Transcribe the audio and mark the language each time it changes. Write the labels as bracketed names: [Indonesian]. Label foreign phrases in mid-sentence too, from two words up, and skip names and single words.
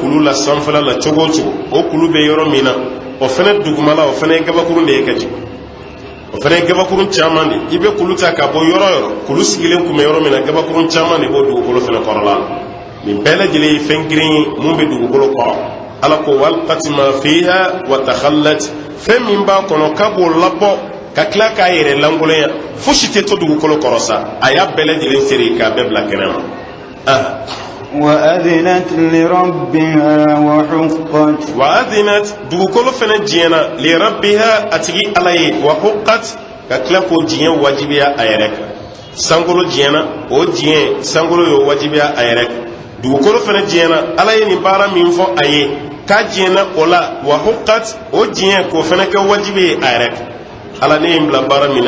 [Bambara] kulu la sanfɛla la cogo o cogo o kulu bɛ yɔrɔ min na o fana dugumala o fana ye gabakurun de ye ka jigin o fana gabakurun caman de i bɛ kulu ta ka bɔ yɔrɔ yɔrɔ kulu sigilen kun bɛ yɔrɔ min na gabakurun caman de b'o dugukolo fana kɔrɔla nin bɛɛ lajɛlen ye fɛn girin ye mun bɛ dugukolo kɔrɔ ala ko [Arabic] وألقت ما فيها وتخلت [Bambara] fɛn min b'a kɔnɔ k'a b'o labɔ ka tila k'a yɛrɛ langolonya fosi tɛ to dugukolo kɔrɔ sa a y'a bɛɛ lajɛlen seri k'a bɛɛ bila kɛnɛ ma [Arabic] وأذنت لربها وحقت [Bambara] وأذنت dugukolo fana diɲɛna لربها a tigi ala ye وحقت ka tila k'o diɲɛ wajibiya a yɛrɛ kan sankolo diɲɛna o diɲɛ sankolo y'o wajibiya a yɛrɛ kan dugukolo fana diɲɛna ala ye nin baara min fɔ a ye k'a diɲɛna o la وحقت o diɲɛ k'o fana kɛ wajibi ye a yɛrɛ kan ala ne ye n bila baara min na